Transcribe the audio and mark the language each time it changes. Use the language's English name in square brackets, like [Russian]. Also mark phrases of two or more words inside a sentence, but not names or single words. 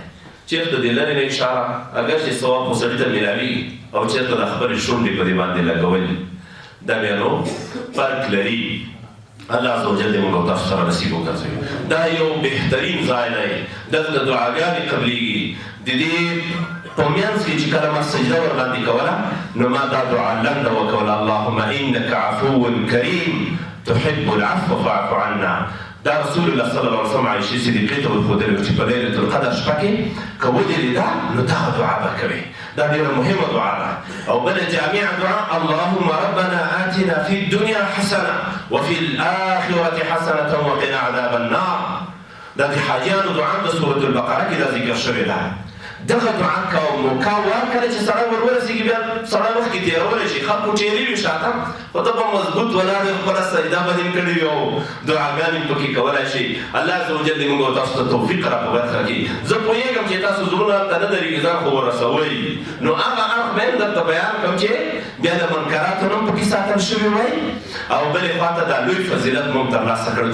[Pashto] چېرته د لرې نه اشاره اگر چې ثواب خو سړي ته میلاوي، او چېرته د خپلې شونډې په دې باندې لګول دا بیا نو فرق لري. [Arabic] الله عز وجل [Pashto] دې موږ او تاسو سره نصیب وګرځوي. دا یو بهترین ځای دی، دلته دعاګانې قبلېږي. د دې په منځ کې چې کله ما سجده ورباندې کوله نو ما دا دعا لنډه وکوله: [Arabic] اللهم انک عفو کریم تحب العفو فاعف عنا. [Pashto] دا [Arabic] رسول الله صلی الله علیه وسلم [Pashto] عایشې صدیقې ته ورښودلي وو چې په [Arabic] لیلة القدر [Pashto] شپه کې که ودرېده نو دغه دعا به کوې. دا ډېره مهمه دعا ده. او بله جامعه دعا: [Arabic] اللهم ربنا آتنا في الدنيا حسنه وفي الآخرة حسنه وقنا عذاب النار. [Pashto] دا د حاجیانو دعا د سورة البقره کې دا ذکر شوې ده. دغه دعا کوه نو کله چې سړی ور ورسېږي بیا سړی مخکې تېرولی شي، خلکو ټېلې وي شاته، خو ته به مضبوط ولاړ یې، خپله سجده به دې کړې وي او دعاګانې پکې کولی شي. [Arabic] الله عز وجل [Pashto] دې موږ او تاسو ته توفیق را په برخه کړي. زه پوهېږم چې تاسو زړونه هلته نه درېږي، ځان خو ورسوئ، نو هغه اړخ به هم درته بیان کړم چې بیا د منکراتو نه هم پکې ساتل شوي وای، او بلې خواته دا لوی فضیلت موږ ترلاسه کړ.